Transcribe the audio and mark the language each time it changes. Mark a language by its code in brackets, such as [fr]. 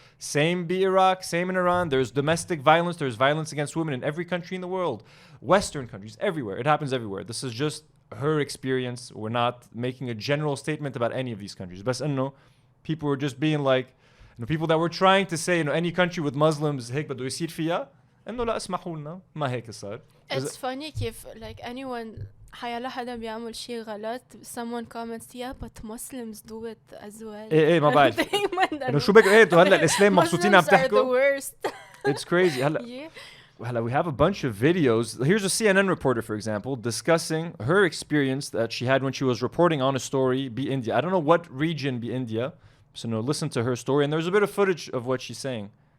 [en] Same be Iraq, same in Iran. There's domestic violence. There's violence against women in every country in the world. Western countries, everywhere. It happens everywhere. This is just her experience. We're not making a general statement about any of these countries. But people were just being like, people that were trying to say, any country with Muslims, [ar] هيك بده يصير فيها. إنه لا اسمحوا لنا ما هيك صار. [en] It's funny [ar] كيف [en] like anyone [ar] حيلا حدا بيعمل شيء غلط [en] someone comments yeah but Muslims do it as well. [ar] ايه ما بعرف. إنه شو بك انتوا هلا الإسلام مبسوطين عم تحكوا. [en] Muslims are the worst. It's crazy هلا. we have a bunch of videos. Here's a CNN reporter, for example, discussing her experience that she had when she was reporting on a story, Be India. I don't know what region Be India. So no, listen to her story. And there's a bit of footage of what she's saying.